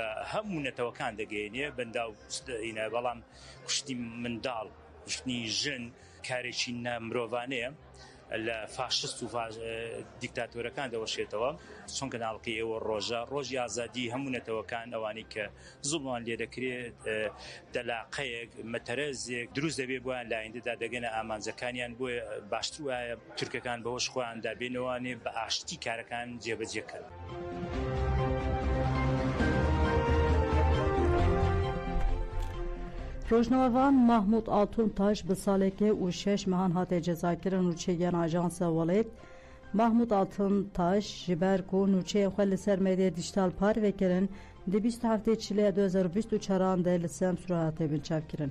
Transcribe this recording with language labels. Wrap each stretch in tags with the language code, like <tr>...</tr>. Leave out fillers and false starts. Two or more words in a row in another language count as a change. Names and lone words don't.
<ckb>هەموو نەتەوەکان دەگەێنێ بەندا و بەڵام کوشتنی منداڵ کوشتنی ژن کارێکی نامرۆڤانەیە لە فاشست و دیکتاتۆرەکان دەوەشێتەوە چونکە ناڵقی ئێوە ڕۆژی ئازادی هەموو نەتەوەکان ئەوانەی کە زوڵمان لێ دەکرێت دەلاقەیەک مەتەرەزێک دروست دەبێت بۆیان لایەندەدا دەگەنە ئامانجەکانیان بۆیە باشتر وایە تورکەکان بەهۆش خۆیان دابێنەوانێ بە ئاشتی کارەکان جێبەجێکەن.</ckb> <ku>Rojnavavan Mahmud Altuntaş bi salekê û 6 mehan hate cezakirin nûçeyên Ajansa Welêt. Mahmud Altuntaş ji ber ku nûçeyê xwe li ser medyaya dijîtal par vekirin di 27 Çilê 2024 de li Semsûrê hate binçavkirin.</ku>